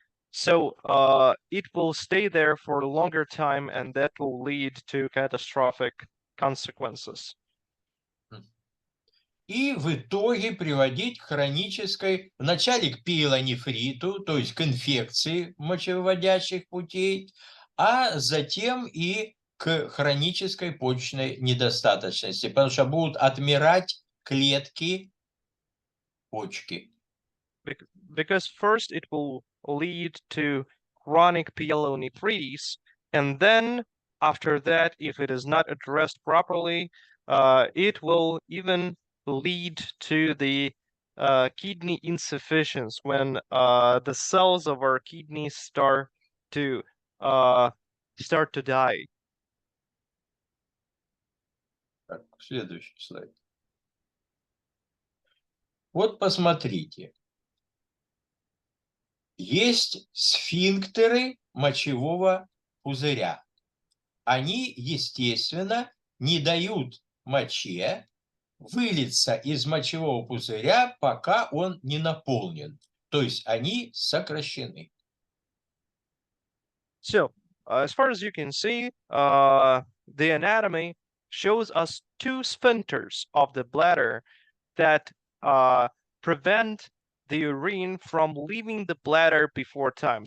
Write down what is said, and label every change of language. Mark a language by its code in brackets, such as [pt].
[en] So it will stay there for a longer time, and that will lead to catastrophic consequences. [ru] И в итоге приводить к хронической, вначале к пиелонефриту, то есть к инфекции мочевыводящих путей, а затем и к хронической почечной недостаточности, потому что будут отмирать клетки почки. [en] Because first it will lead to chronic pyelonephritis, and then after that, if it is not addressed properly, it will even lead to the kidney insufficiency when the cells of our kidneys start to die. [ru] Так, следующий слайд. Вот посмотрите. Есть сфинктеры мочевого пузыря. Они, естественно, не дают моче вылиться из мочевого пузыря, пока он не наполнен. То есть они сокращены. [en] So, as far as you can see, the anatomy shows us two sphincters of the bladder that prevent the urine from leaving the bladder before time.